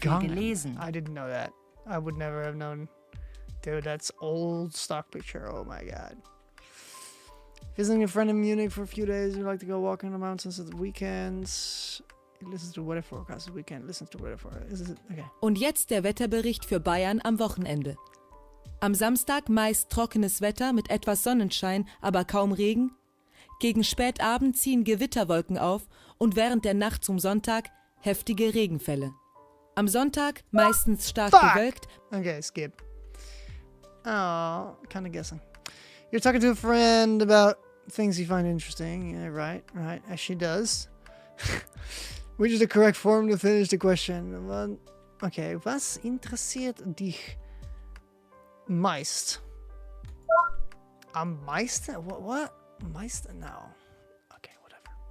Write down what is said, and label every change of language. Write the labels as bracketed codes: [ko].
[de] Gegangen. gelesen. [en] I didn't know that. I would never have known. Dude, that's old stock picture. Oh my god. Visiting a friend in Munich for a few days. You like to go walking in the mountains at the weekends. He listens to weather forecast the weekend. Listens to weather forecast. Is it okay? [de] Und jetzt der Wetterbericht für Bayern am Wochenende. Am Samstag meist trockenes Wetter mit etwas Sonnenschein, aber kaum Regen. Gegen Spätabend ziehen Gewitterwolken auf und während der Nacht zum Sonntag heftige Regenfälle. Am Sonntag meistens stark bewölkt. [en] Okay, skip. Oh, kind of guessing. You're talking to a friend about things you find interesting. Yeah, right, as she does. Which is the correct form to finish the question? [de] Okay, was interessiert dich meist? Am meisten? [en] What? [de] Meisten? [en] No. Okay, whatever.